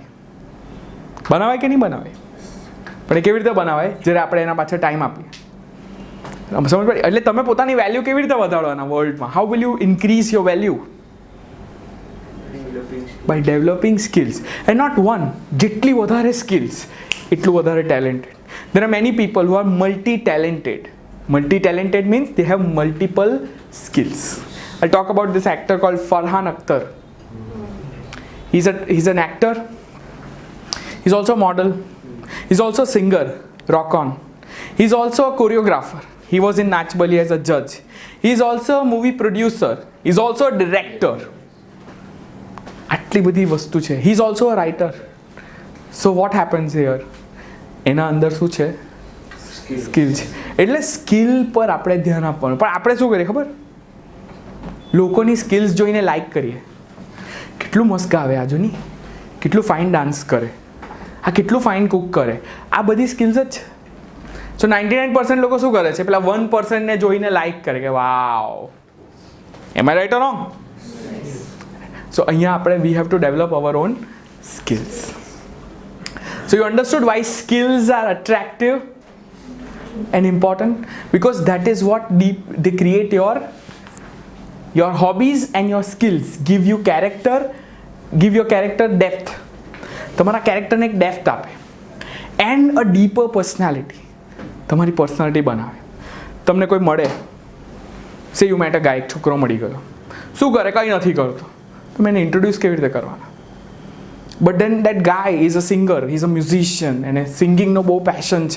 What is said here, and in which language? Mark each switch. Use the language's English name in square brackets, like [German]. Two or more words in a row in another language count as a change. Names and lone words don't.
[Gujarati] બનાવાય કે નહીં બનાવાય? પણ એ કેવી રીતે બનાવાય? જ્યારે આપણે એના પાછળ ટાઈમ આપીએ. સમજ પડી? એટલે તમે પોતાની વેલ્યુ કેવી રીતે વધારવાના વર્લ્ડમાં? [English] How will you increase your value? By developing skills. And not one. [Gujarati] જેટલી વધારે સ્કિલ્સ એટલું વધારે ટેલેન્ટેડ. [English] there are many people who are multi-talented means they have multiple skills. I'll talk about this actor called Farhan Akhtar. He's an actor, he's also a model, he's also a singer, rock on, he's also a choreographer, he was in Nach Bali as a judge, he's also a movie producer, he's also a director. [Gujarati] આટલી બધી વસ્તુ છે. [English] he's also a writer. so what happens here? [Gujarati] એના અંદર શું છે? સ્કિલ છે. એટલે સ્કિલ પર આપણે ધ્યાન આપવાનું. પણ આપણે શું કરીએ ખબર? લોકોની સ્કિલ્સ જોઈને લાઈક કરીએ. કેટલું મસ્ત ગાવે આ જોની, કેટલું [English] fine dance [Gujarati] કરે, આ કેટલું [English] fine cook [Gujarati] કરે. આ બધી સ્કિલ્સ જ છે. સો 99% લોકો શું કરે છે? પેલા 1%ને જોઈને લાઈક કરે કે વાવ. [English] Am I right or wrong? So [Gujarati] અહીંયા આપણે [English] we have to develop our own skills. So you understood why skills are attractive and important? Because that is what they create your hobbies and your skills give your character depth. [Gujarati] તમારા કેરેક્ટરને એક ડેપ્થ આપે [English] and a deeper personality. [Gujarati] તમારી પર્સનાલિટી બનાવે. તમને કોઈ મળે, [English] say you met a guy, [Gujarati] એક છોકરો મળી ગયો, શું કરે? કંઈ નથી કરતો. તમે એને ઇન્ટ્રોડ્યુસ કેવી રીતે કરવાના? [English] But then that guy is a singer, is a musician, [Gujarati] એને સિંગિંગનો બહુ પેશન છે.